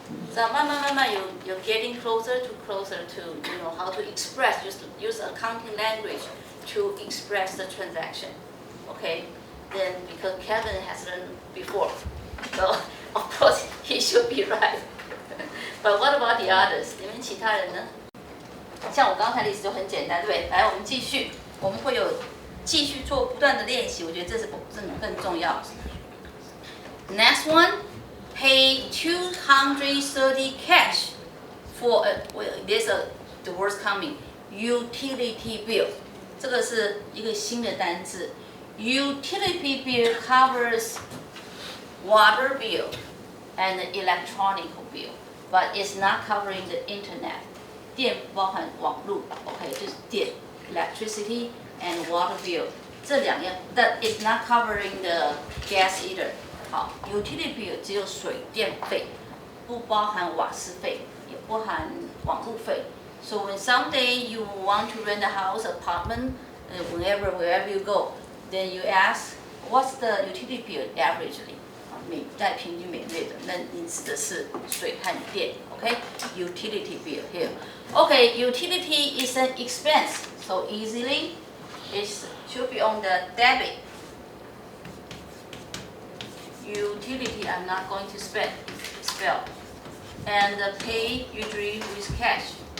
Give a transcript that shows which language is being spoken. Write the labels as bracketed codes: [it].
[en] So [zh] 慢慢 [en] you're getting closer to how to express, just use accounting language to express the transaction. Okay? Then because Kevin has learned before, so of course he should be right. But what about the others? [zh] 你们其他人呢？像我刚才的例子就很简单，对不对？来，我们继续，我们会有继续做不断的练习，我觉得这更重要。 [en] Next one, pay 230 cash for the word's coming, utility bill. [zh] 这个是一个新的单字。 [en] Utility bill covers water bill and electronic bill, but it's not covering the internet. [zh] 电包含网络 [en] ，OK， [zh] 就是电 [en] electricity and water bill [zh] 这两样 [en] ，that is not covering the gas either. [zh] 好 ，utility bill 只有水电费，不包含瓦斯费，也不含网络费。 [en] So when someday you want to rent a house, apartment, wherever you go, then you ask, what's the utility bill averagely? [zh] 在平均每月的，那你指的是水和电 ，OK? [en] Utility bill here. Okay, utility is an expense, so easily it should be on the debit. Utility I'm not going to spell. And the pay usually with cash.